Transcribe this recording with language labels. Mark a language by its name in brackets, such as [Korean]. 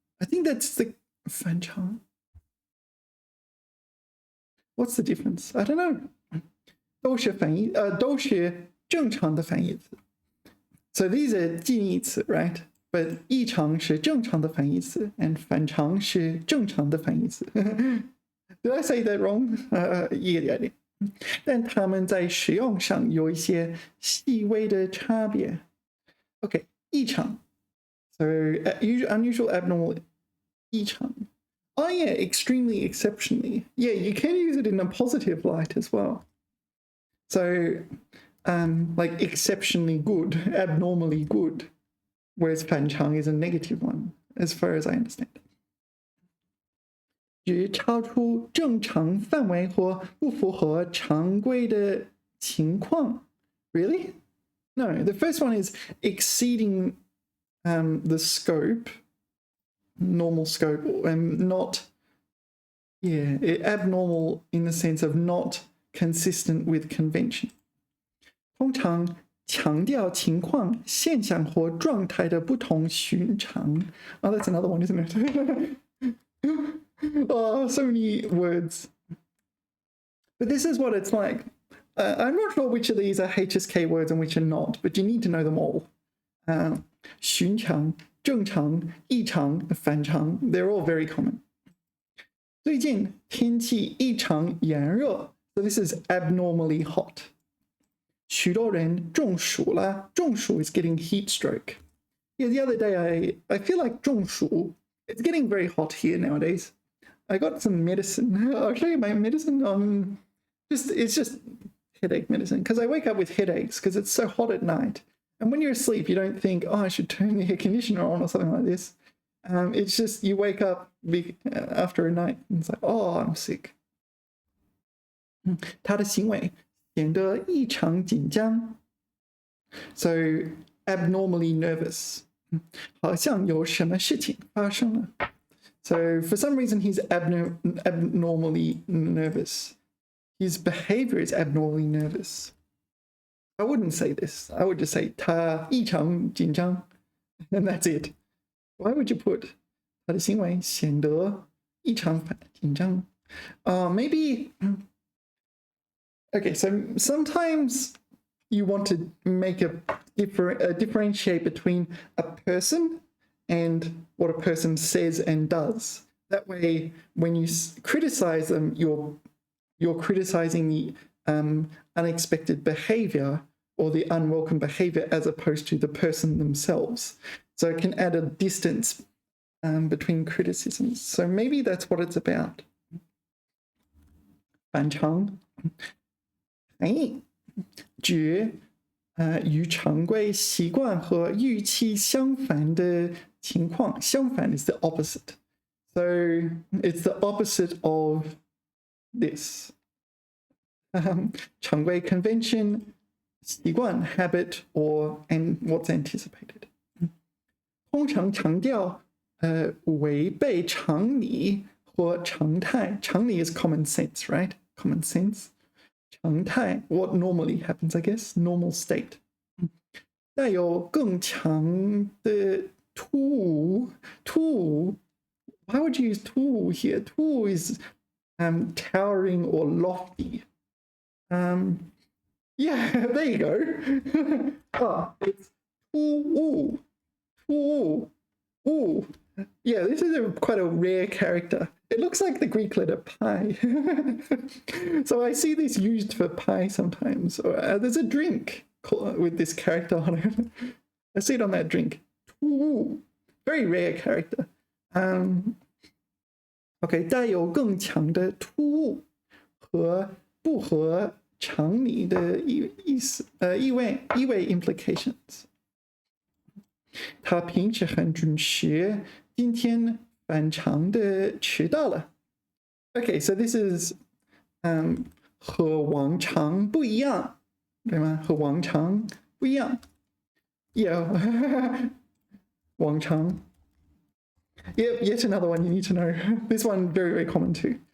[English] I think that's the 反常。 What's the difference? I don't know. [Chinese] 都是正常的反义词。 [English] So these are 近义词 right? [Chinese] But 异常是正常的反义词 and 反常是正常的反义词。 [English] Did I say that wrong? [Chinese] 一点点。但它们在使用上有一些细微的差别。 [English] Okay, 异常。 So unusual, abnormal, 异常。 Oh yeah, extremely, exceptionally. Yeah, you can use it in a positive light as well. So, like exceptionally good, abnormally good, whereas 反常 is a negative one, as far as I understand. [Chinese] 指超出正常范围或不符合常规的情况. [English] Really? No, the first one is exceeding the scope, normal scope, and not, abnormal in the sense of not consistent with convention. [Chinese] 通常强调情况、现象或状态的不同寻常. [English] Oh, that's another one, isn't it? Oh, so many words. But this is what it's like. I'm not sure which of these are HSK words and which are not, but you need to know them all. 寻常、正常、异常、反常, they're all very common. [Chinese] 最近天气异常炎热, [English] so this is abnormally hot. [Chinese] 许多人中暑了，中暑 [English] is getting heat stroke. Yeah, the other day I feel like 中暑, it's getting very hot here nowadays. I got some medicine. I'll show you my medicine. It's just headache medicine because I wake up with headaches because it's so hot at night. And when you're asleep, you don't think, oh, I should turn the air conditioner on or something like this. It's just you wake up after a night and it's like, oh, I'm sick. [Chinese] 他的行为显得异常紧张 [English] So abnormally nervous. [Chinese] 好像有什么事情发生了 [English] So for some reason he's abnormally nervous. His behavior is abnormally nervous. I wouldn't say this. I would just say [Chinese] 他异常紧张 [English] and that's it. Why would you put [Chinese] 他的行为显得异常紧张 [English] Maybe Okay, so sometimes you want to make a differentiate between a person and what a person says and does. That way, when you criticize them, you're criticizing the unexpected behavior or the unwelcome behavior as opposed to the person themselves. So it can add a distance between criticisms. So maybe that's what it's about. [Chinese] 反常指与常规习惯和预期相反的情况，相反 [English] is the opposite. So it's the opposite of this. 常规 convention, 习惯 habit, and what's anticipated. [Chinese] 通常强调违背常理或常态。 [English] 常理 is common sense, right? Common sense. 常态 what normally happens, I guess, normal state. [Chinese] 带有更强的突兀 [English] Why would you use 突兀 here? 突兀 is towering or lofty. Yeah, there you go. It's 突兀. Yeah, this is quite a rare character. It looks like the Greek letter pi. So I see this used for pi sometimes. There's a drink with this character on it. I see it on that drink. Very rare character. [Chinese] Okay, 带有更强的突兀和不合常理的意味 implications. 他平时很准时，今天反常的迟到了。 [English] Okay, so this is [Chinese] 和往常不一样，对吗？和往常不一样。Yeah. 往常. [English] Yep, yet another one you need to know. This one very, very common too.